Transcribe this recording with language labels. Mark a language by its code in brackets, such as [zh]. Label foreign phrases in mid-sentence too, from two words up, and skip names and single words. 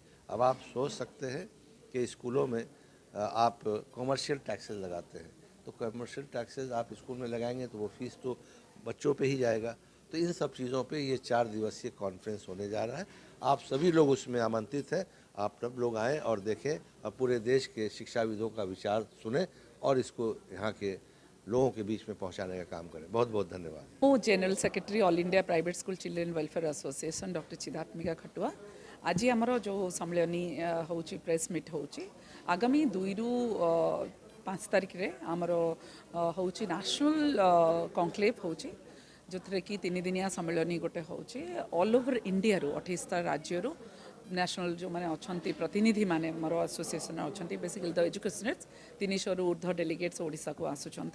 [hi] अब आप सोच सकते हैं कि स्कूलों में आप [en] commercial taxes [hi] लगाते हैं, तो [en] commercial taxes [hi] आप स्कूल में लगाएंगे तो वो फीस तो बच्चों पे ही जाएगा। तो इन सब चीज़ों पे ये 4 दिवसीय कॉन्फ्रेंस होने जा रहा है। आप सभी लोग उसमें आमंत्रित हैं, आप सब लोग आएँ और देखें और पूरे देश के शिक्षाविदों का विचार सुने और इसको यहाँ के लोगों के बीच में पहुंचाने का काम करें। बहुत बहुत धन्यवाद। [or] ମୁଁ [en] general secretary [or] ଅଲ୍ ଇଣ୍ଡିଆ ପ୍ରାଇଭେଟ୍ ସ୍କୁଲ ଚିଲଡ୍ରେନ୍ ୱେଲଫେୟାର ଆସୋସିଏସନ୍ ଡକ୍ଟର ଚିଦାତ୍ମିକା ଖଟୁଆ। ଆଜି ଆମର ଯେଉଁ ସମ୍ମିଳନୀ ହେଉଛି [en] press meet [or] ହେଉଛି ଆଗାମୀ 2ରୁ 5 ତାରିଖରେ ଆମର ହେଉଛି [en] national conclave [or] ହେଉଛି ଯେଉଁଥିରେ କି 3 ଦିନିଆ ସମ୍ମିଳନୀ ଗୋଟେ ହେଉଛି [en] all over [or] ଇଣ୍ଡିଆରୁ 28ଟା ରାଜ୍ୟରୁ ନ୍ୟାସନାଲ୍ ଯେଉଁମାନେ ଅଛନ୍ତି ପ୍ରତିନିଧି ମାନେ ଆମର ଆସୋସିଏସନ୍ ଅଛନ୍ତି [en] basically the educationist [or] 300ରୁ ଉର୍ଦ୍ଧ୍ୱ ଡେଲିଗେଟ୍ସ ଓଡ଼ିଶାକୁ ଆସୁଛନ୍ତି।